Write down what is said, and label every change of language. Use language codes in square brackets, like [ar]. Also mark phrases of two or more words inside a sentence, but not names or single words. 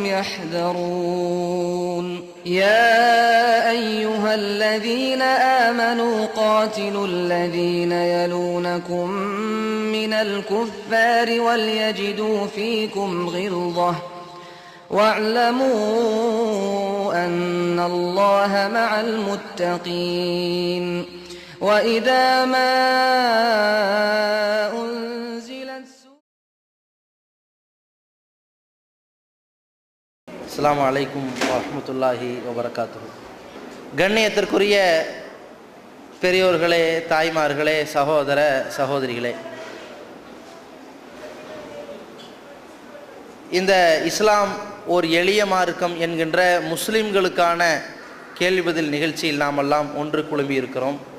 [ar] يحذرون يا أيها الذين آمنوا قاتلوا الذين يلونكم من الكفار وليجدوا فيكم غلظة واعلموا أن الله مع المتقين وإذا ما أنزلت السلام عليكم ورحمة الله وبركاته. [ta] கண்ணியத்திற்குரிய பெரியோர்களே, தாய்மார்களே, சகோதர சகோதரிகளே, இந்த இஸ்லாம் ஓர் எளிய மார்க்கம் என்கின்ற முஸ்லிம்களுக்கான கேள்வி பதில் நிகழ்ச்சியில் நாமெல்லாம் ஒன்று குழும்பி இருக்கிறோம்.